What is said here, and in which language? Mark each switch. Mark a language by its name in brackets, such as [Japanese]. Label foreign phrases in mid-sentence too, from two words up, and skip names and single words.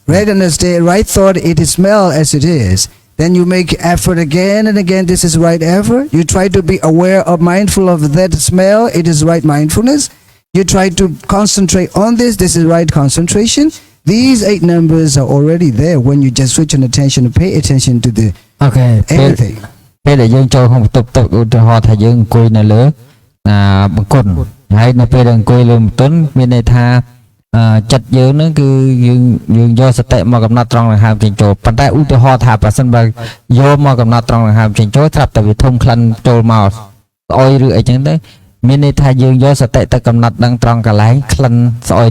[English] Right thought, it is smell as it is. Then you make effort again and again. This is right effort. You try to be aware of mindful of that smell. It is right mindfulness. You try to concentrate on this. This is right concentration. These 8 numbers are already there when you just switch on attention and pay attention to the everything. [Khmer] ពេលដែលយើងចូលក្នុងបន្ទប់ទឹកឧទាហរណ៍ថាយើងអង្គុយនៅលើបង្គន់ហើយនៅពេលដែលអង្គុយលើបន្ទន់មានន័យថាចិត្តយើងហ្នឹងគឺយើងយកសតិមកកំណត់ត្រង់ដង្ហើមចេញចូលប៉ុន្តែឧ ទាហរណ៍ថាប្រសិនបើយកមកកំណត់ត្រង់ដង្ហើមចេញចូលត្រាប់តែវាធំក្លិនចូលមកស្អុយឬអីចឹងទៅមានន័យថាយើងយកសតិទៅកំណត់ដឹងត្រង់កន្លែងក្លិនស្អុយ